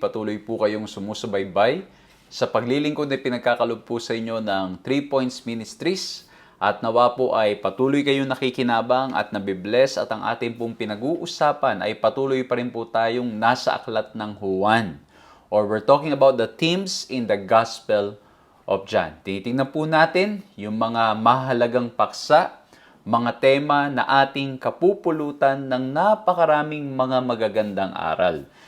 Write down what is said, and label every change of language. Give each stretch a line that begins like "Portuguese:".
Filipino: Patuloy po kayong sumusubaybay sa paglilingkod na pinagkakalob po sa inyo ng 3 Points Ministries. At nawa po ay patuloy kayong nakikinabang at nabibless at ang ating pong pinag-uusapan ay patuloy pa rin po tayong nasa aklat ng Juan.
English: Or we're talking about the themes in the Gospel of John.
Filipino: Titingnan po natin yung mga mahalagang paksa, mga tema na ating kapupulutan ng napakaraming mga magagandang aral.